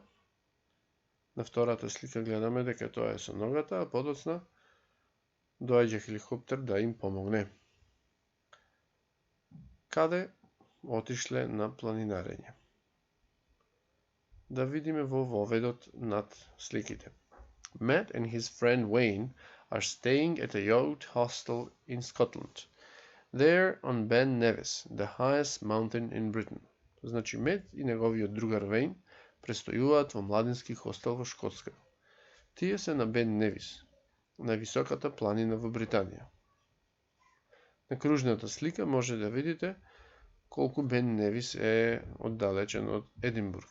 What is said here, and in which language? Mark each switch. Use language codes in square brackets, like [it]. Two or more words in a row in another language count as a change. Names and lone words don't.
[mk] На втората слика гледаме дека тоа е со ногата, а подоцна доаѓа хеликоптер да им помогне. Каде отишле на планинарење? Да видиме во воведот над сликите. [en] Matt and his friend Wayne are staying at a yacht hostel in Scotland. There on Ben Nevis, the highest mountain in Britain. [mk] Значи, Мет и неговиот другар Вейн престојуваат во младински хостел во Шкотска. Тие се на Бен Невис, највисоката планина во Британија. На кружната слика може да видите колку Бен Невис е оддалечен од Единбург.